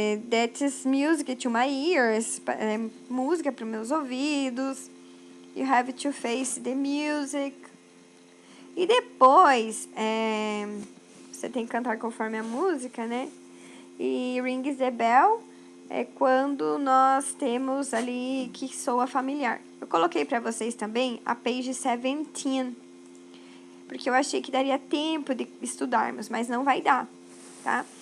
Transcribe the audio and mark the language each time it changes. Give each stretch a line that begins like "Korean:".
English: That is music to my ears.
Portuguese: Música para os meus ouvidos.
English: You have to face the music.
Portuguese: E depois, você tem que cantar conforme a música, né? E rings the bell é quando nós temos ali que soa familiar. Eu coloquei para vocês também a page 17, porque eu achei que daria tempo de estudarmos, mas não vai dar, tá?